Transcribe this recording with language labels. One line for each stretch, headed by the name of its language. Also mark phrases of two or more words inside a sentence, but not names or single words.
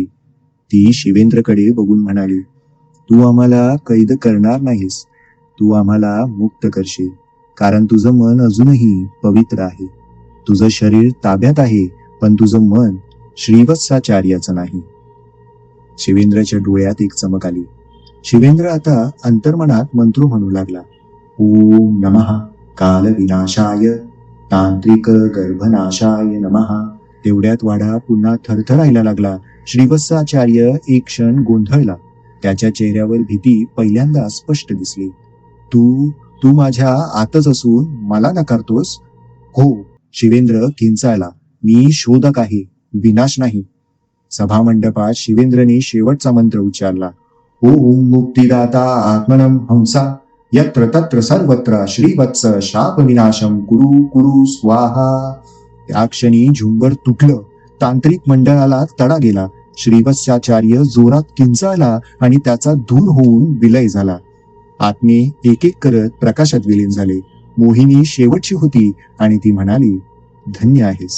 Marathi: ती शिवेंद्रकडे बघून म्हणाली, तू आम्हाला कैद करणार नाहीस, तू आम्हाला मुक्त करशील, कारण तुझं मन अजूनही पवित्र आहे. तुझं शरीर ताब्यात आहे, पण तुझं मन श्रीवत्साचार्याचं नाही. शिवेंद्रच्या डोळ्यात एक चमक आली. शिवेंद्र आता अंतर्मनात मंत्र म्हणू लागला.
Sanskrit: ओम नमः काल विनाशाय तांत्रिक गर्भनाशाय नमः.
Marathi: तेवढ्यात वाडा पुन्हा थरथरायला लागला. श्रीवत्साचार्य एक क्षण गोंधळला. त्याच्या चेहऱ्यावर भीती पहिल्यांदा स्पष्ट दिसली. तू माझ्या आतच असून मला नकारतोस? हो. शिवेंद्र किंचाळला. मी शोधक आहे, विनाश नाही. सभामंडपात शिवेंद्रने शेवटचा मंत्र उच्चारला.
Sanskrit: ओम मुक्तिदाता आत्मनम हंसा यत्र तत्र सर्वत्र श्रीवत्स शाप विनाशम कुरु कुरु स्वाहा.
Marathi: त्या क्षणी झुंबर तुटलं. तांत्रिक मंडळाला तडा गेला. श्रीवत्साचार्य जोरात किंचाळला आणि त्याचा धूर होऊन विलय झाला. आत्मे एक एक करत प्रकाशात विलीन झाले. मोहिनी शेवटची होती आणि ती म्हणाली, धन्य आहेस.